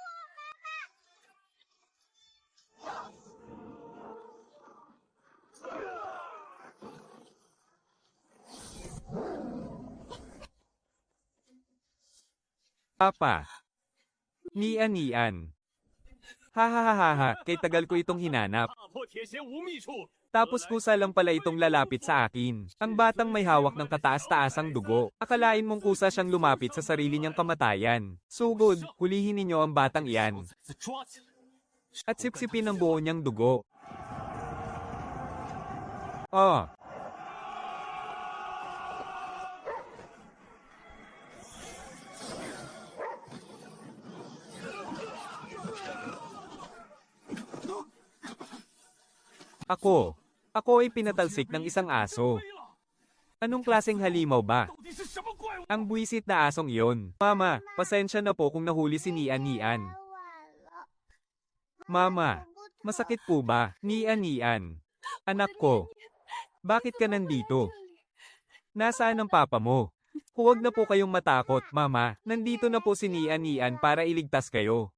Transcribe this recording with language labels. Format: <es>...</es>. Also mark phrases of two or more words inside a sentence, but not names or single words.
<tl>Papa. Nian. Hahaha, kay tagal ko itong hinanap.</tl> <zh>踏破铁鞋无觅处。</zh> <tl>Tapos kusa lang pala itong lalapit sa akin. Ang batang may hawak ng kataas-taasang dugo. Akalain mong kusa siyang lumapit sa sarili niyang kamatayan. Sugod, hulihin ninyo ang batang iyan.</tl> <zh>再抓起来。</zh> <tl>At sipsipin ang buo niyang dugo. Oh. Ako ay pinatalsik ng isang aso.</tl> <zh>飞了，</zh> <tl>Anong klaseng halimaw ba?</tl> <zh>到底是什么怪物？</zh> <tl>Ang buwisit na asong iyon. Mama, pasensya na po kung nahuli si Nian. Mama, masakit po ba? Nian. Anak ko, bakit ka nandito? Nasaan ang papa mo? Huwag na po kayong matakot, Mama. Nandito na po si Nian para iligtas kayo.</tl>